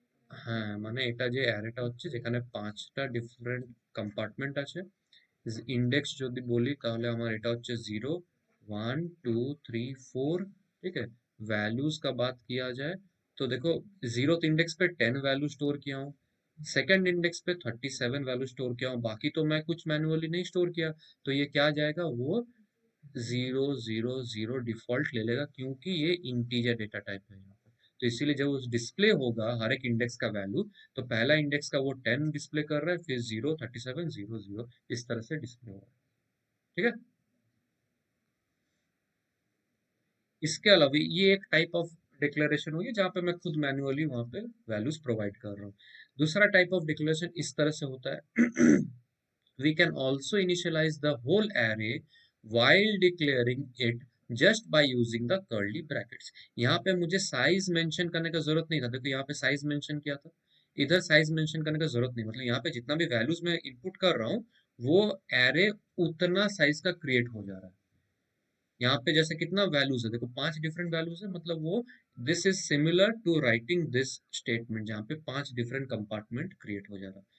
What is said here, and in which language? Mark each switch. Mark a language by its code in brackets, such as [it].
[bn] হ্যাঁ, মানে এটা যে অ্যারেটা হচ্ছে যেখানে 5টা ডিফারেন্ট কম্পার্টমেন্ট আছে, इंडेक्स যদি বলি তাহলে আমার এটা হচ্ছে 0 1 2 3 4, [hi] ठीक है। वैल्यूज का बात किया जाए तो देखो, 0th इंडेक्स पे 10 वैल्यू स्टोर किया हूँ, सेकंड इंडेक्स पे 37 वैल्यू स्टोर किया हूँ, बाकी तो मैं कुछ मैन्युअली नहीं स्टोर किया। तो ये क्या जाएगा, वो 0 0 0 डिफॉल्ट ले लेगा, क्योंकि ये इंटीजर डेटा टाइप है यहाँ पे। तो इसीलिए जब उस डिस्प्ले होगा हर एक इंडेक्स का वैल्यू, तो पहला इंडेक्स का वो 10 डिस्प्ले कर रहा है, फिर 0 37 0 0, इस तरह से डिस्प्ले हो रहा है, ठीक है। इसके अलावा ये एक टाइप ऑफ डिक्लेरेशन होगी जहाँ पे मैं खुद मैन्युअली वहाँ पे वैल्यूज प्रोवाइड कर रहा हूँ। दूसरा टाइप ऑफ डिक्लेरेशन इस तरह से होता है [en] we can also initialize the whole array while declaring it just by using the curly brackets। [hi] यहाँ पे मुझे साइज मेंशन करने का जरूरत नहीं था। देखो यहाँ पे साइज मेंशन किया था, इधर साइज मेंशन करने का जरूरत नहीं, मतलब यहाँ पे जितना भी वैल्यूज मैं इनपुट कर रहा हूँ वो एरे उतना साइज का क्रिएट हो जा रहा है। यहाँ पे जैसे कितना वैल्यूज है, देखो 5 डिफरेंट वैल्यूज है, मतलब वो this is similar to writing this statement जहाँ पे 5 डिफरेंट कंपार्टमेंट क्रिएट हो जा रहा है।